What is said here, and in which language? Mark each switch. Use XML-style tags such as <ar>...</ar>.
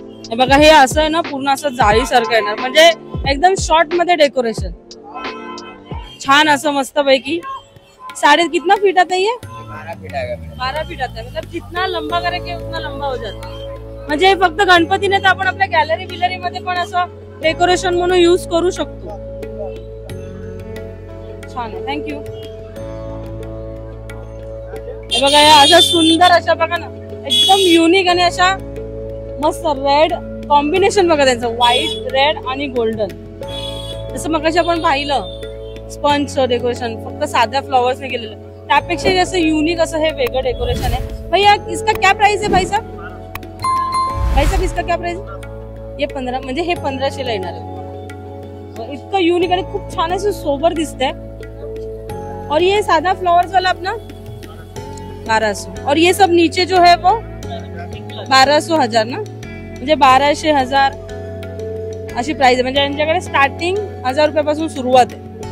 <mr>हे बघा हे असं आहे ना पूर्ण असं जाळी सारखं येणार. म्हणजे एकदम शॉर्ट मध्ये डेकोरेशन छान असं मस्त पैकी.</mr> <hi>साढ़े कितना फीट आता है ये? 12 फीट आएगा। 12 फीट आता है. मतलब जितना लंबा करेंगे उतना लंबा हो जाता है.</hi> <mr>म्हणजे हे फक्त गणपती नाही तर आपण आपल्या गॅलरी बिलरी मध्ये पण असं डेकोरेशन म्हणून यूज करू शकतो. छान आहे. थँक्यू. हे बघा या अशा सुंदर अशा बघा ना एकदम युनिक आणि अशा मस्त रेड कॉम्बिनेशन बघा त्यांचं. व्हाईट रेड आणि गोल्डन. जसं मगाशी आपण पाहिलं स्पंज डेकोरेशन फक्त साध्या फ्लॉवर्स ने केलेलं त्यापेक्षा जास्त युनिक असं हे वेगळं डेकोरेशन आहे.</mr> <hi>भैया इसका क्या प्राइस है भाई साहब? भाई साहब इसका क्या प्राइस? ये 15</hi> <mr>म्हणजे हे 1500ला येणार आहे. इतकं युनिक आणि खूप छान असं सोबर दिसतंय.</mr> <hi>और ये सादा फ्लावर्स वाला अपना 1200. और ये सब नीचे जो है वो 1200 हजार ना.</hi> <mr>म्हणजे 1200 1000 अशी प्राइस आहे. म्हणजे यांच्याकडे स्टार्टिंग 1000 रुपयापासून सुरुवात आहे.</mr>